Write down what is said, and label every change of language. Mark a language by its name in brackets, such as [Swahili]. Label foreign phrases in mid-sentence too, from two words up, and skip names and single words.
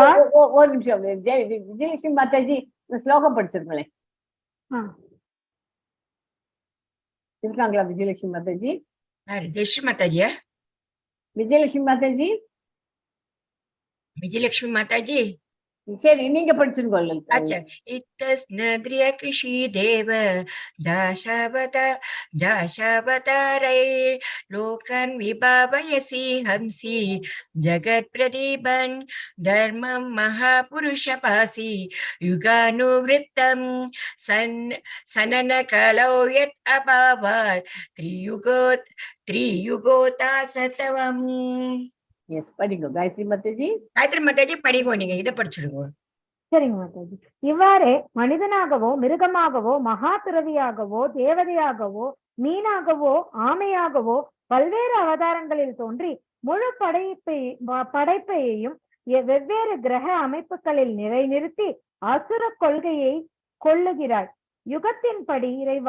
[Tamil] ஒரு நிமிஷம், விஜயலட்சுமி மாதாஜி இந்த ஸ்லோகம் படிச்சிருங்களேன். இருக்காங்களா விஜயலட்சுமி மாதாஜி? ஜெயஸ்ரீ மாதாஜியா? விஜயலட்சுமி மாதாஜி, விஜயலட்சுமி மாதாஜி, சரி நீங்க படிச்சிருக்கோம். [Sanskrit] अच्छा, इत्तस्नद्रिय कृषि देव दाशावतारै लोकन् विभावयसि हंसि जगत् प्रदीपन् धर्मं महापुरुषपासि युगानुवृत्तं सनन कलौ यत् अभावात् त्रियुगोता सतवम्. [Tamil] எஸ், படிங்க காயத்ரி மாதாஜி. காயத்ரி மாதாஜி படிங்க, நீங்க இதை படிச்சுடுங்க. சரிங்க மாதாஜி. இவ்வாறே மனிதனாகவோ மிருகமாகவோ மகா துறவியாகவோ தேவதையாகவோ மீனாகவோ ஆமையாகவோ பல்வேறு அவதாரங்களில் தோன்றி முழு படைப்பையையும் வெவ்வேறு கிரக அமைப்புகளில் நிலைநிறுத்தி அசுர கொள்கையை கொள்ளுகிறாய் யுகத்தின்படி இறைவா.